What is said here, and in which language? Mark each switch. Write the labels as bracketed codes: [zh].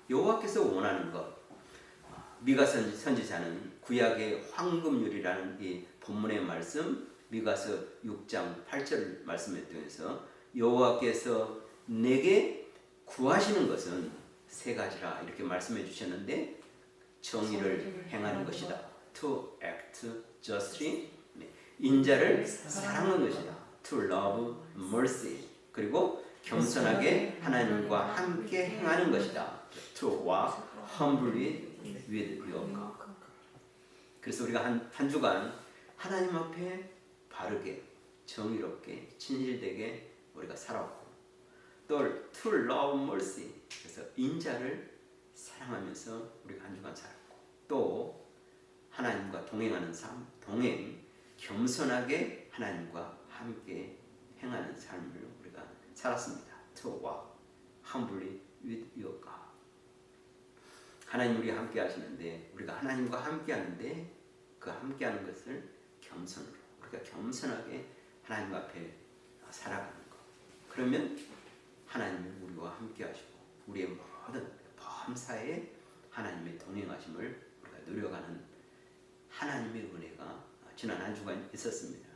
[ko] 여호와께서 원하는 것. 미가 선지자는 구약의 황금률이라는 이 본문의 말씀 미가서 6장 8절 말씀에 통해서 여호와께서 내게 구하시는 것은 세 가지라 이렇게 말씀해 주셨는데 정의를 행하는 것이다. [en] To act justly. [ko] 인자를 사랑하는 것이다. [en] To love mercy. [ko] 그리고 겸손하게 하나님과 함께 행하는 것이다. [en] To walk humbly with your God. [ko] 그래서 우리가 한 주간 하나님 앞에 바르게 정의롭게 진실되게 우리가 살았고 또 [en] to love mercy. [ko] 그래서 인자를 사랑하면서 우리가 한 주간 살았고 또 하나님과 동행하는 삶, 동행, 겸손하게 하나님과 함께 행하는 삶을 우리가 살았습니다. [en] To walk humbly with your God. [ko] 하나님 우리가 함께 하시는데 우리가 하나님과 함께 하는데 그 함께 하는 것을 겸손으로 우리가 겸손하게 하나님 앞에 살아가는 것. 그러면 하나님이 우리와 함께 하시고 우리의 모든 범사에 하나님의 동행하심을 우리가 누려가는 하나님의 은혜가 지난 한 주간 있었습니다.